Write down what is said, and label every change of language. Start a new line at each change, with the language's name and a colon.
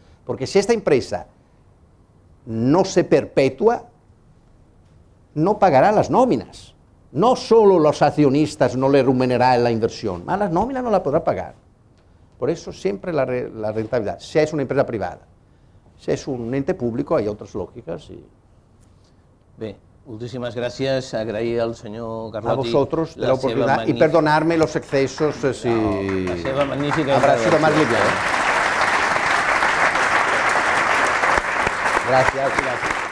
Spanish: Porque si esta empresa no se perpetúa, no pagará las nóminas. No solo los accionistas no le remunerarán la inversión, más las nóminas no la podrá pagar. Por eso siempre la rentabilidad, si es una empresa privada. Si es un ente público hay otras lógicas.
Catalan: Bé, moltíssimes gràcies, agrair al senyor Carlotti
Spanish: a vosotros la oportunidad y perdonarme los excesos si
Catalan: la seva magnífica
Spanish: habrá sido más liviano. Gracias.